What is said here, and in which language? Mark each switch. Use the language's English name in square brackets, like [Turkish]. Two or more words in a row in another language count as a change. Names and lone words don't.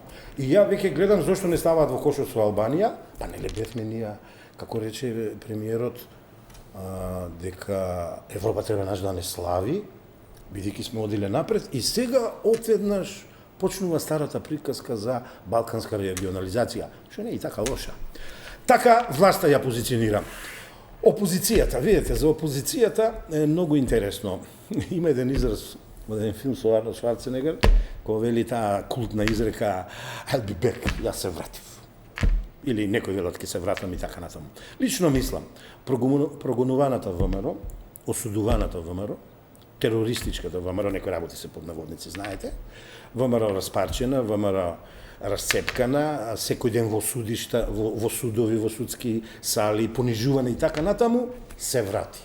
[Macedonian] И ја веќе гледам зошто не ставаат во кошот со Албанија, па не ле бевме ние, како рече премиерот, дека Европа треба наш да не слави, бидејќи сме одиле напред, и сега одеднаш почнува старата приказка за балканска регионализација, што не е и така лоша. Така власта ја позиционира. Опозицијата, видите, за опозицијата е многу интересно. Има еден израз во еден филм со Арнолд Шварценегер, кој вели таа култна изрека [English] I'll be back, [Macedonian] јас се вратив. Или некој велат ќе се вратам и така натаму. Лично мислам, прогонуваната ВМРО, осудуваната ВМРО, терористичката ВМРО, некои работи се под наводници, знаете, ВМРО распарчена, ВМРО расцепкана, секој ден во судишта, во судови, во судски сали, понижувана и така натаму, се врати.